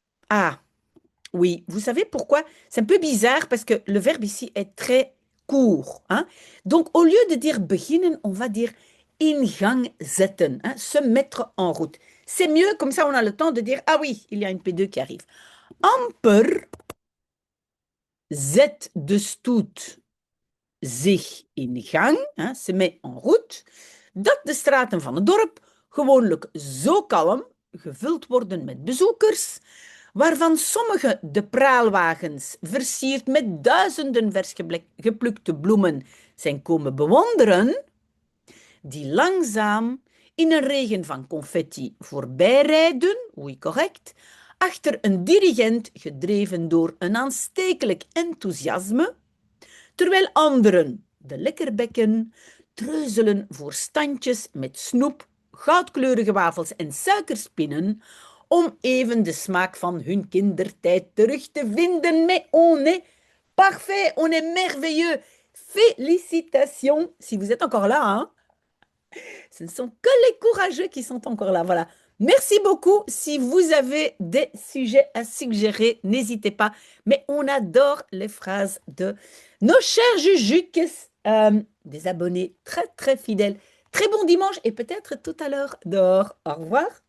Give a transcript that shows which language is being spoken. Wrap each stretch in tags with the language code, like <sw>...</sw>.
<fr>Ah, oui, vous savez pourquoi? C'est un peu bizarre parce que le verbe ici est très court, hein. Donc, au lieu de dire beginnen, on va dire</fr> <nl>in gang zetten,</nl> <fr>hein, se mettre en route. C'est mieux, comme ça on a le temps de dire, ah oui, il y a une P2 qui arrive.</fr> <nl>Amper zet de stoet zich in gang,</nl> <fr>hein, se met en route,</fr> <nl>dat de straten van het dorp gewoonlijk zo kalm gevuld worden met bezoekers, waarvan sommige de praalwagens versierd met duizenden vers geplukte bloemen zijn komen bewonderen, die langzaam in een regen van confetti voorbijrijden,</nl> <fr>oui correct,</fr> <nl>achter een dirigent gedreven door een aanstekelijk enthousiasme, terwijl anderen, de lekkerbekken, treuzelen voor standjes met snoep, goudkleurige wafels en suikerspinnen, om even de smaak van hun kindertijd terug te vinden.</nl> <fr>Mais on est parfait, on est merveilleux. Félicitations, si vous êtes encore là, hein. Ce ne sont que les courageux qui sont encore là. Voilà. Merci beaucoup. Si vous avez des sujets à suggérer, n'hésitez pas. Mais on adore les phrases de nos chers Jujuks, des abonnés très, très fidèles. Très bon dimanche et peut-être tout à l'heure dehors. Au revoir.</fr>